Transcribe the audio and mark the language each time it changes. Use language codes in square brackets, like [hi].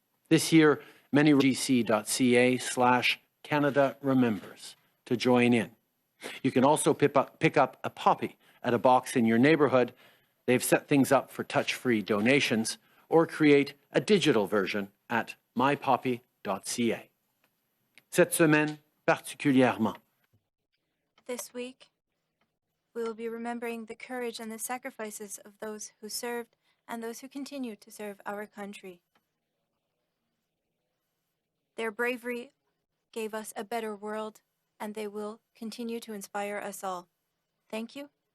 [en] This year, many gc.ca/Canada Remembers to join in. You can also pick up a poppy at a box in your neighborhood. They've set things up for touch-free donations, or create a digital version at mypoppy.ca. [fr] Cette semaine, particulièrement. [en] This week, we will be remembering the courage and the sacrifices of those who served and those who continue to serve our country. Their bravery gave us a better world, and they will continue to inspire us all. Thank you.